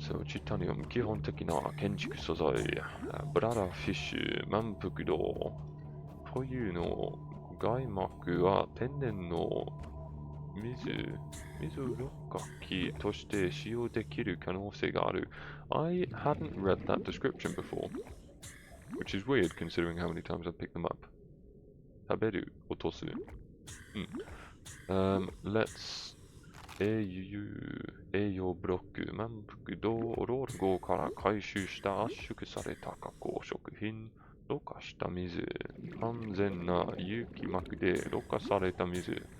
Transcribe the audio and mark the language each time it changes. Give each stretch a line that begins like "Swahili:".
Japanese: So, チタニウム、基本的な建築素材、ブラダーフィッシュ、満腹度、というの外膜は天然の水ろ過器として使用できる可能性がある。
English: I hadn't read that description before, which is weird considering how many times I've picked them up.
Japanese: 食べる、落とす。 Let's 栄養ブロック、満腹度、ロール号から回収した圧縮された加工食品、ろ過した水、安全な有機膜でろ過された水。